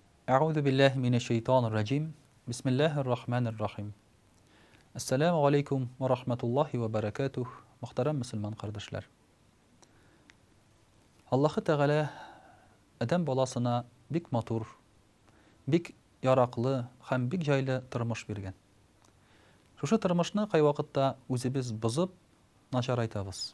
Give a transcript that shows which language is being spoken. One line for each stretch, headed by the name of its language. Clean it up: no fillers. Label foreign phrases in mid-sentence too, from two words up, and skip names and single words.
Arabic: أعوذ بالله من الشيطان الرجيم بسم الله الرحمن الرحيم. السلام عليكم ورحمة الله وبركاته.
Tatar: Мөхтәрәм мөселман кардәшләр. Аллаһы Тәгалә адам баласына бик матур, бик яраклы һәм бик җайлы тормыш биргән. Шушы тормышны кай вакытта үзебез бозып, начарайтабыз.